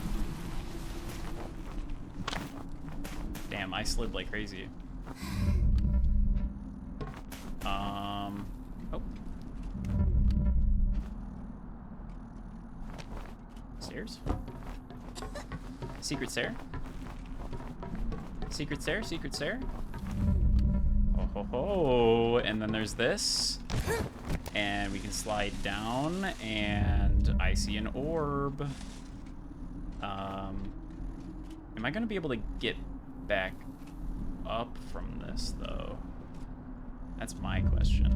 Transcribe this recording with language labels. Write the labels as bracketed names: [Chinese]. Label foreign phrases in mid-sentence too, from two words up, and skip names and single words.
[English] Damn, I slid like crazy. Oh. Stairs? Secret stair? Secret stair? Secret stair? Oh ho ho! And then there's this. And we can slide down, and I see an orb. Am I gonna be able to get back up from this, though? That's my question.